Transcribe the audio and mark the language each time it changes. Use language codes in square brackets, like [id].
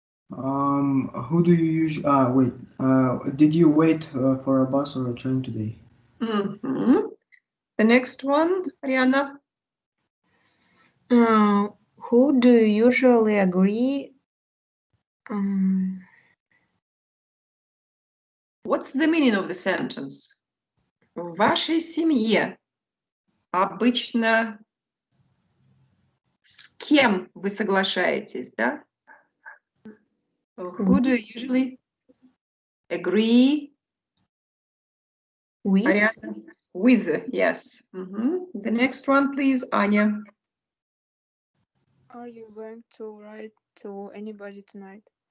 [en] Who do you usually, did you wait for a bus or a train today? The next one, Ariana. Who do you usually agree What's the meaning of the sentence? [ru] В вашей семье обычно с кем вы соглашаетесь, да? [en] Who do you usually agree? With. With, yes. The next one, please, Anya. Are you going to write to anybody tonight?